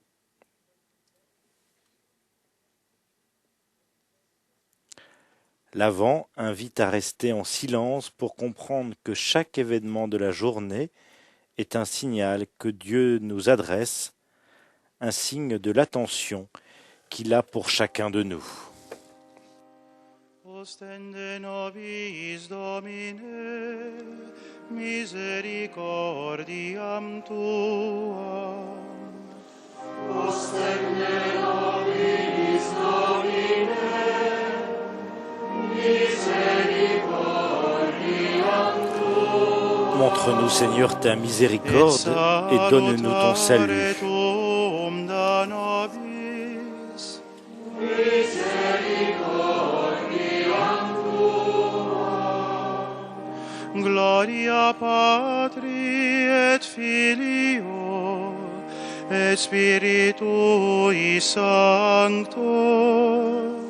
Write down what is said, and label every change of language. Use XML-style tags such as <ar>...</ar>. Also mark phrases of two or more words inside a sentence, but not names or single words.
<fr>L'Avent invite à rester en silence pour comprendre que chaque événement de la journée est un signal que Dieu nous adresse, un signe de l'attention qu'il a pour chacun de nous.</fr> <la>Ostende nobis Domine, misericordiam tuam. Ostende nobis Domine, misericordiam tuam.</la> <fr>Montre-nous, Seigneur, ta miséricorde et donne-nous ton salut.</fr> <la>Gloria Patri et Filio et Spiritui Sancto.</la>